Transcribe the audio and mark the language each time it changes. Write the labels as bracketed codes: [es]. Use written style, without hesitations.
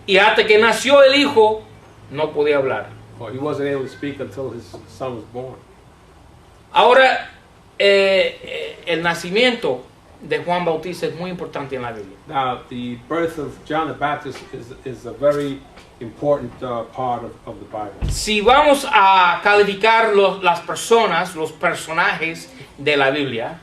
[es] Y hasta que nació el hijo no podía hablar. [en] Or he wasn't able to speak until his son was born. [es] Ahora el nacimiento de Juan Bautista es muy importante en la Biblia. [en] Now, the birth of John the Baptist is a very important part of the Bible. [es] Si vamos a calificar las personas, los personajes de la Biblia,